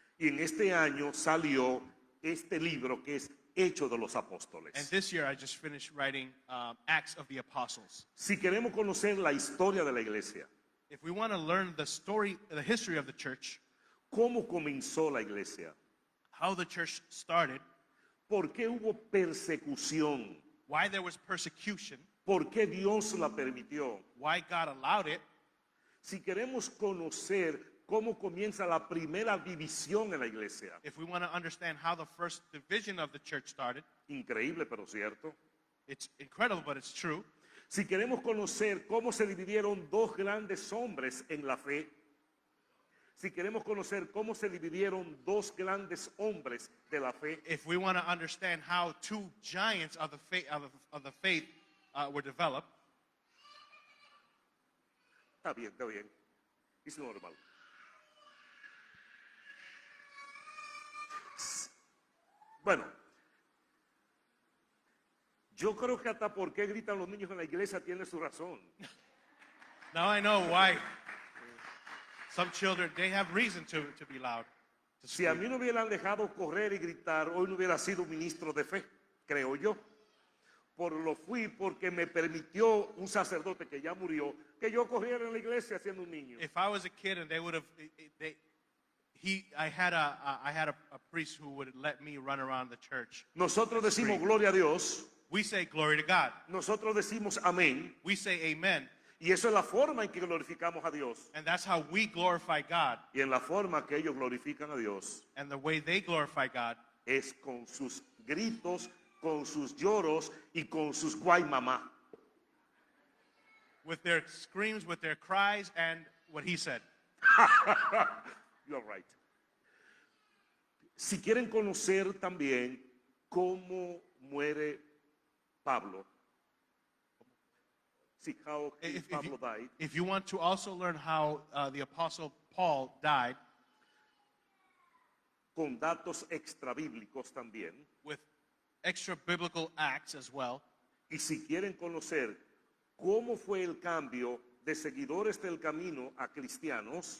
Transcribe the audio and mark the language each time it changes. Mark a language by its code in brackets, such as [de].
[es] Y en este año salió este libro que es Hechos de los Apóstoles. [en] And this year I just finished writing Acts of the Apostles. [es] Si queremos conocer la historia de la iglesia, [en] If we want to learn the history of the church, [es] cómo comenzó la iglesia, [en] how the church started, [es] por qué hubo persecución, [en] why there was persecution, [es] por qué Dios la permitió, [en] why God allowed it, [es] si queremos conocer cómo comienza la primera división en la iglesia, [en] if we want to understand how the first division of the church started, [es] increíble pero cierto, [en] it's incredible, but it's true. [es] si queremos conocer cómo se dividieron dos grandes hombres en la fe, si queremos conocer cómo se dividieron dos grandes hombres de la fe, [en] If we want to understand how two giants of the faith were developed, [es] está bien, es normal. Bueno, yo creo que hasta por qué gritan los niños en la iglesia tiene su razón. [en] now I know why some children, they have reason to be loud. To [es] Si a [en] scream. [es] mí no hubieran dejado correr y gritar, hoy no hubiera sido un ministro de fe, creo yo. Por lo fui porque me permitió un sacerdote que ya murió, que yo corriera en la iglesia siendo un niño. [en] If I was a kid and they would have, I had a priest who would let me run around the church. [es] Nosotros decimos [en] Scream. [es] gloria a Dios, [en] We say glory to God. [es] nosotros decimos amén, [en] We say amen. [es] y eso es la forma en que glorificamos a Dios. [en] And that's how we glorify God. [es] Y en la forma que ellos glorifican a Dios [en] And the way they glorify God [es] es con sus gritos, con sus lloros y con sus guaymamá. [en] with their screams, with their cries, and what he said. You're right. [es] Si quieren conocer también cómo muere Pablo, [en] see how Pablo died, If you want to also learn how the Apostle Paul died, [es] con datos extrabíblicos también, [en] with extra biblical acts as well, [es] y si quieren conocer cómo fue el cambio de seguidores del camino a cristianos,